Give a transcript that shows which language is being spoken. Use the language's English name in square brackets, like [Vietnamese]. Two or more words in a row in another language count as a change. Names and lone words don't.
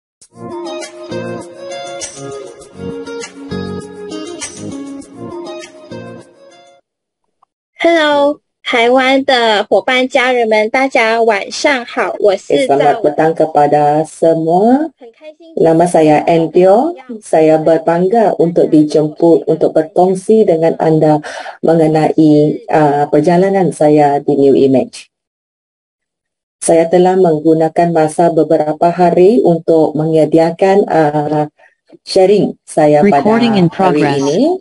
[Chinese] Hello，台湾的伙伴家人们，大家晚上好，我是 [Malay] Selamat petang kepada semua. Nama saya Endyo. Saya berbangga untuk dijemput untuk berkongsi dengan anda mengenai perjalanan saya di New Image. Saya telah menggunakan masa beberapa hari untuk menyediakan sharing saya pada hari ini.